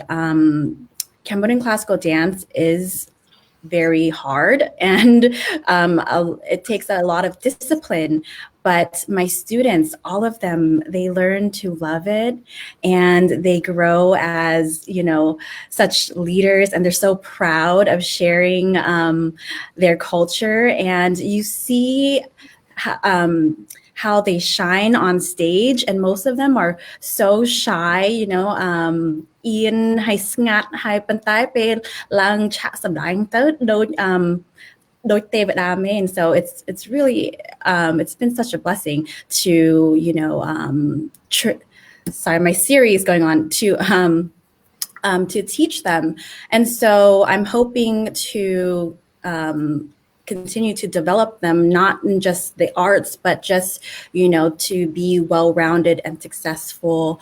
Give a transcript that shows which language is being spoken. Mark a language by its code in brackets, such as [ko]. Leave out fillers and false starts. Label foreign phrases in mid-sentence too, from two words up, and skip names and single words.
[en] Cambodian classical dance is very hard and it takes a lot of discipline, but my students, all of them, they learn to love it and they grow as, you know, such leaders and they're so proud of sharing their culture and you see how they shine on stage and most of them are so shy, you know, Ian [km] ហើយស្ងាត់ហើយប៉ុន្តែពេលឡើងឆាកសម្ដែងទៅដូចទេវតាមែន [en] so it's really it's been such a blessing to, you know, sorry my series going on to teach them and so I'm hoping to continue to develop them not in just the arts but just, you know, to be well-rounded and successful.